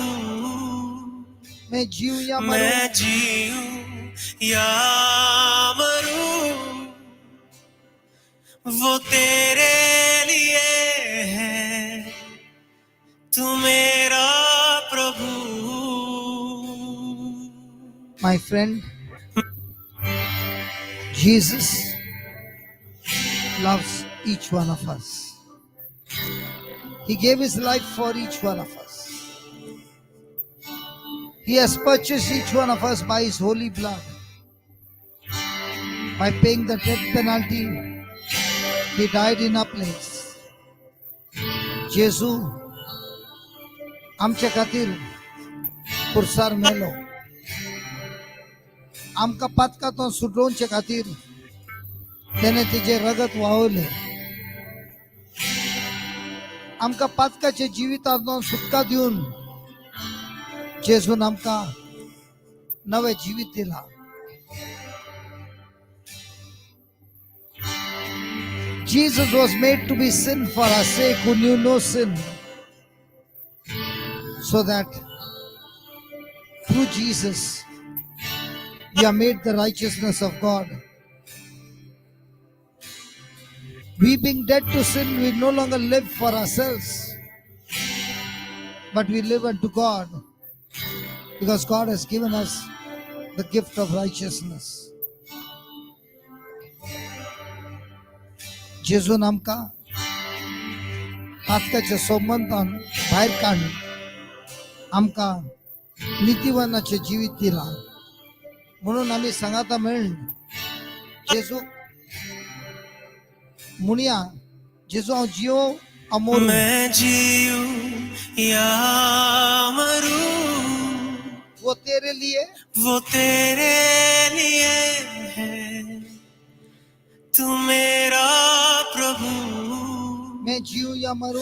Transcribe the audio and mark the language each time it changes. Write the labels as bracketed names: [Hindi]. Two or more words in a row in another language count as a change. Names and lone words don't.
[Hindi] मैं जीऊं या मरूं, मैं जीऊं या मरूं, वो तेरे लिए है। तू मेरा प्रभु। [English] my friend. Jesus loves each one of us. He gave his life for each one of us. He has purchased each one of us by his holy blood. By paying the death penalty, he died in our place. [Konkani] जेजू आमच्या खातीर कुर्सार मेलो. आमकां पातकांतून सुटोवचे खातीर तेणे तिचे रगत व्हांवले. आमकां पातकाचे जिवितांतून सुटका दिवन जेजून आमकां नवे जिवीत दिला. [English] Jesus was made to be sin for our sake who knew no sin, so that through Jesus we are made the righteousness of God. We being dead to sin, we no longer live for ourselves, but we live unto God, because God has given us the gift of righteousness. [Konkani] जेजून आमकां पातकाच्या संबंधान भायर काडून आमकां नितीवानाचें जिवीत दिलां. म्हणून आमी सांगाता मेळून जेजू म्हणया, जेजू हांव जियो हांव मरूं. [Hindi] मैं जीऊं या मरूं, वो तेरे लिए, वो तेरे लिए है। तू मेरा प्रभु, मैं जीऊं या मरूं,